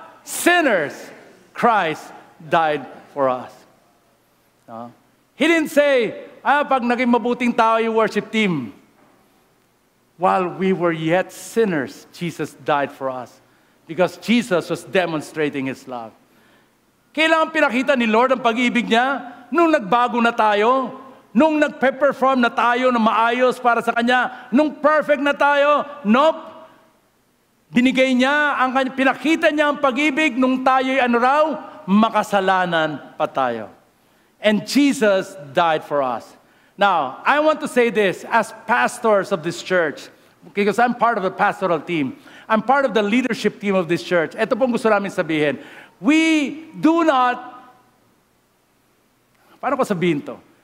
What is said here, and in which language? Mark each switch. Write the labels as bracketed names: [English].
[English] Sinners, Christ died for us. He didn't say, [Filipino] pag naging mabuting tao yung worship team. [English] While we were yet sinners, Jesus died for us. Because Jesus was demonstrating His love. [Filipino] Kailangan pinakita ni Lord ang pag-ibig niya nung nagbago na tayo, nung nagpe-perform na tayo na maayos para sa Kanya, nung perfect na tayo. Nope. Binigay niya, pinakita niya ang pag-ibig nung tayo'y makasalanan pa tayo. [English] And Jesus died for us. Now, I want to say this as pastors of this church, because I'm part of the pastoral team. I'm part of the leadership team of this church. [Filipino] Ito pong gusto namin sabihin. [English] We do not, [Filipino] paano ko sabihin to?